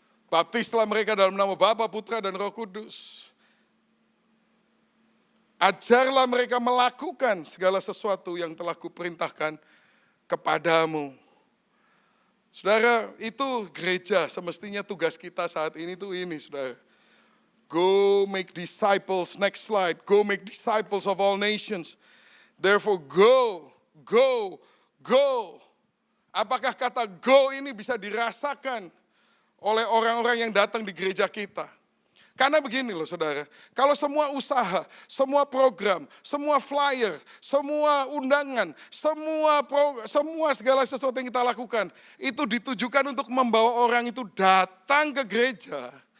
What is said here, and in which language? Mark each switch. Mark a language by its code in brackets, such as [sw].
[id] Baptislah mereka dalam nama Bapa, Putra, dan Roh Kudus. Ajarlah mereka melakukan segala sesuatu yang telah kuperintahkan kepadamu. Saudara, itu gereja, semestinya tugas kita saat ini tuh ini, saudara. [en] Go make disciples, next slide. Go make disciples of all nations. Therefore go, go, go. [id] Apakah kata go ini bisa dirasakan oleh orang-orang yang datang di gereja kita? Karena begini loh saudara, kalau semua usaha, semua program, semua flyer, semua undangan, semua segala sesuatu yang kita lakukan, itu ditujukan untuk membawa orang itu datang ke gereja.